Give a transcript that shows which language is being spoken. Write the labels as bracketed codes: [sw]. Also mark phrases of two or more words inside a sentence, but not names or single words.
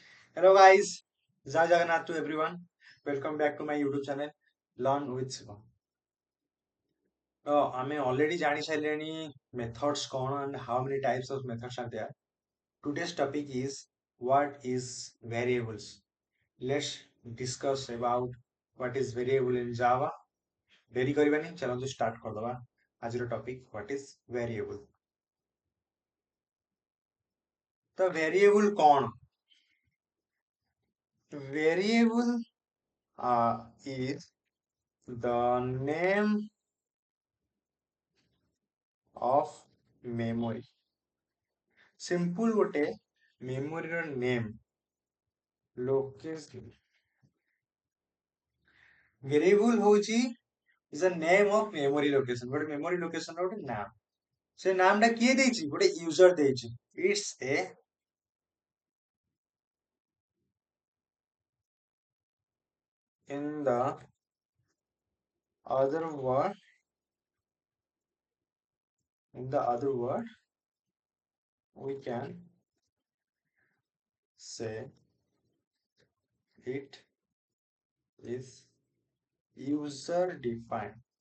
[en] Hello guys, Jai Jagannath to everyone. Welcome back to my YouTube channel Learn with Subham. ଆମେ already [or] ଜାଣି ସାରିଲେଣି [en] methods କଣ and how many types of methods are there. Today's topic is what is variables. Let's discuss about what is variable in Java. [or] ଡେରି କରିବାନି ଚାଲନ୍ତୁ start କରିଦବା ଆଜିର [en] topic what is variable. [or] ତ variable କଣ? [en] Variable is the name of memory. [or] Simple ଗୋଟେ memory ର [en] name location variable [or] ହଉଛି [en] is a name of memory location [or] ଗୋଟେ [en] memory location [or] ର ଗୋଟେ ନାମ ସେ ନାମ ଟା କିଏ ଦେଇଛି ଗୋଟେ user ଦେଇଛି [en] it's a in the other word we can say it is user defined